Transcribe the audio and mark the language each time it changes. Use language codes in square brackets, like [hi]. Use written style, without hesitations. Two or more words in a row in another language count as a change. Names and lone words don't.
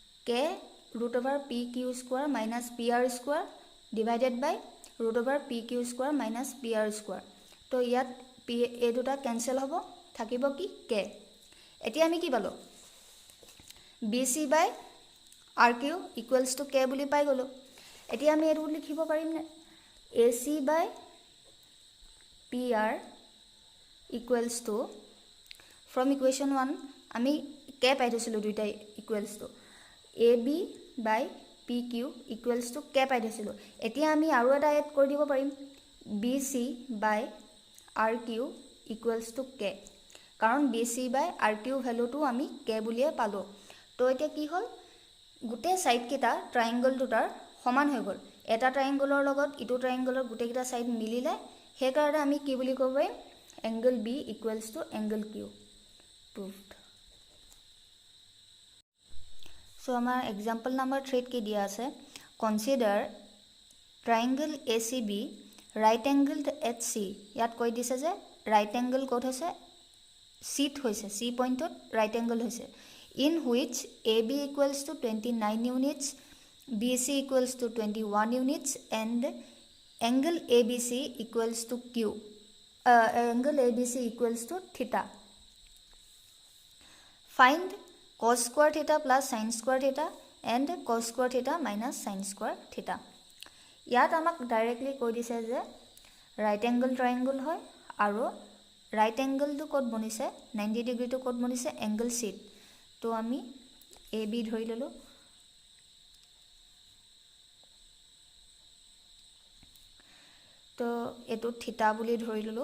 [en] k root over pq square minus pr square divided by root over pq square minus pr square. [as] তো ইয়াত p এই দুটা ক্যান্সেল হ'ব, থাকিব কি k। এতিয়া আমি কি পালো, [en] bc by rq equals to k [as] বুলি পাই গলো। এতিয়া আমি এইটো লিখিব পাৰিম নে, [en] ac by pr equals to from equation 1 [as] আমি k পাই থৈছিলো দুইটা [en] equals to ab by pq equals to k [as] পাই থৈছিলো। এতিয়া আমি আৰু এটা এড কৰি দিব পাৰিম, [en] bc by rq equals to k, [as] কাৰণ [en] bc by rq [as] ভ্যালুটো আমি k বুলিয়ে পালো। তো এতিয়া কি হ'ল, গোটেই সাইড কেইটা ট্ৰায়াঙ্গল দুটাৰ সমান হৈ গ'ল, এটা ট্ৰায়াঙ্গলৰ লগত ইটো ট্ৰায়াঙ্গলৰ গোটেইকেইটা সাইড মিলিলে, সেই কাৰণে আমি কি বুলি ক'ব পাৰিম, [en] angle b equals to angle q proved। [as] So আমাৰ [en] example number 3 [as] কি দিয়া আছে, [en] consider triangle ACB right angled at C। [as] ইয়াত কৈ দিছে যে [en] right angle [as] ক'ত হৈছে, C হৈছে, C পইণ্টত [en] right angle [as] হৈছে, [en] in which AB equals to 29 units, BC equals to 21 units and angle ABC equals to Q, angle ABC equals to theta। Find cos square theta plus sin square theta and cos square theta minus sin square theta। [as] ইয়াত আমাক ডাইৰেক্টলি কৈ দিছে যে [en] right angle triangle [as] হয় আৰু ৰাইট এংগলটো ক'ত বনিছে, 90 ডিগ্ৰীটো ক'ত বনিছে, এংগল চিত। তো আমি এ বি ধৰি ললো, তো এটো থিতা বুলি ধৰি ললো।